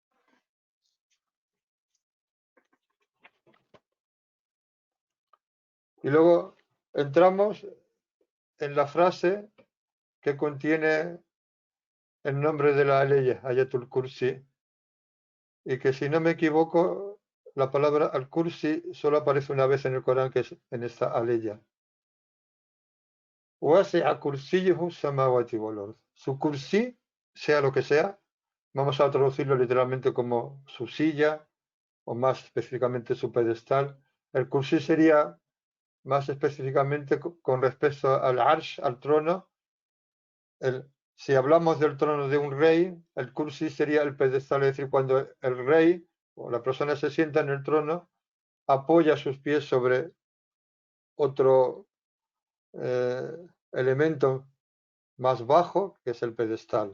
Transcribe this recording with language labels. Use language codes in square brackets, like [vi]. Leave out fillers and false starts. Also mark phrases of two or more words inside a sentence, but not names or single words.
[es] Y luego entramos en la frase que contiene el nombre de la ley, Ayatul Kursi, y que si no me equivoco, la palabra al-Kursi solo aparece una vez en el Corán, que es en esta aleya. [ar] وَسِعَ كُرْسِيُّهُ السَّمَاوَاتِ وَالْأَرْضِ. [es] Su kursi, sea lo que sea, vamos a traducirlo literalmente como su silla, o más específicamente su pedestal. El kursi sería más específicamente con respecto al arsh, al trono. Si hablamos del trono de un rey, el kursi sería el pedestal, es decir, cuando el rey o la persona se sienta en el trono, apoya sus pies sobre otro elemento más bajo, que es el pedestal.